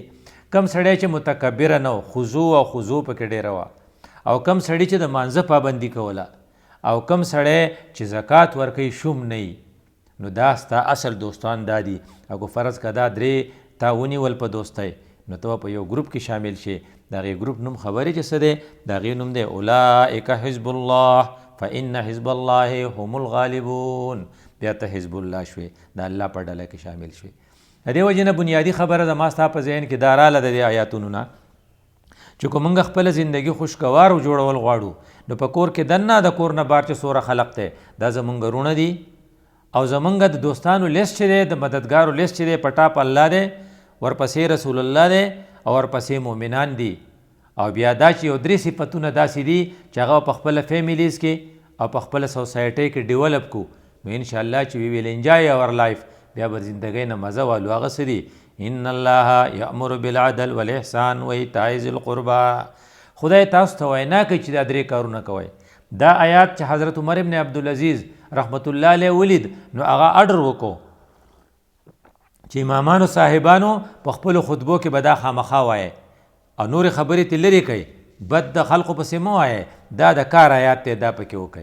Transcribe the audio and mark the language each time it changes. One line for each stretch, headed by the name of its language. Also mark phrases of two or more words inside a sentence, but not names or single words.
Pashto: کم سړی چې متکبره نه و، خضوع پکې ډېره وه، او کم سړی چې د مانځه پابندي کوله، او کم سړی چې زکات ورکوي شوم نه وي، نو دا ستا اصل دوستان دا دي. اگو فرض که دا 3 تا ونیول په دوستی، نو ته په یو ګروپ کې شامل شي. د هغې ګروپ نوم خبرې چې څه دی؟ د هغې نوم دی
Arabic: اولئک حزب الله فإن حزب الله هم الغالبون.
Pashto: بیا ته حزب الله شوې، د الله په ډله کې شامل شوې. د دې وجې نه بنیادي خبره زما ستا په ذهن کې دا راله د دې آیاتونو نه چې که موږ خپله زندګي خوشګوار جوړول غواړو، نو په کور کې دننه د کور نه بار چې څومره خلق دی دا زمونږ رونه دي، او زمونږ د دوستانو لیست چې دی، د مددګارو لیست چې دی، په ټاپ الله دی، ورپسې رسول الله دی، او ورپسې مؤمنان دي. او بیا دا چې یو 3 صفتونه داسې دي چې هغه په خپله فیملیز کې او په خپله سوسایټۍ کې ډیولپ کو، نو انشاءالله چې
English: we will enjoy our life,
Pashto: بیا به زندګۍ نه مزه والو. هغه څه دي؟
Arabic: ان الله یأمر بالعدل والاحسان وایتاء ذی القربى.
Pashto: خدای تاسو ته وینا کوي چې دا 3 کارونه کوئ. دا آیات چې حضرت عمر ابن عبدالعزیز
Arabic: رحمت الله علیه
Pashto: ولید، نو هغه اډر وکړو چې امامانو صاحبانو په خپلو خطبو کې به دا خامخا وایي، او نورې خبرې ترې لرې کوئ، بد د خلقو پسې مه وایئ، دا د کار آیات دی، دا پکې وکئ.